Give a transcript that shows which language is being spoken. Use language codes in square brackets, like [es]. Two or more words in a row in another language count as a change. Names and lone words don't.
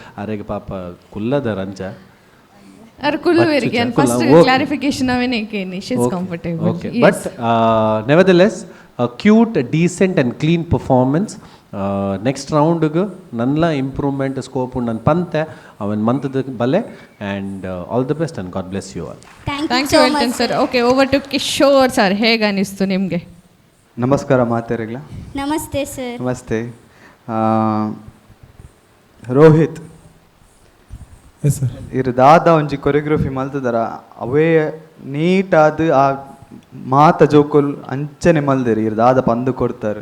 [tcy] ಆರೆಗೆ ಪಾಪ ಕುಲ್ಲದ ರಂಚ [en] but nevertheless cute, decent and clean performance. next round [tcy] ನನ್ಲ [en] improvement scope [tcy] ಉಂಡು ನನ್ನ ಪಂತೆ ಅವನ್ ಮಂತದ ಬಲೆ. [en] and all the best and God bless you all. thank you Elton sir. okay, over to Kishore sir, [kn] ಹೇಗೆ ಅನಿಸ್ತು ನಿಮಗೆ? [tcy] ನಮಸ್ಕಾರ ಮಾತೆರೆಗ್ಲ. [kn] ನಮಸ್ತೆ ಸರ್. ನಮಸ್ತೆ. ರೋಹಿತ್ ಸರ್, [tcy] ಇರು ದಾದ ಒಂಜಿ ಕೊರಿಯೋಗ್ರಫಿ ಮಲ್ತದಾರ ಅವೇ ನೀಟಾದ ಆ ಮಾತ ಜೋಕುಲ್ ಅಂಚನೆ ಮಲ್ದೇರಿ ಇರು ದಾದ ಪಂದು ಕೊಡ್ತಾರೆ.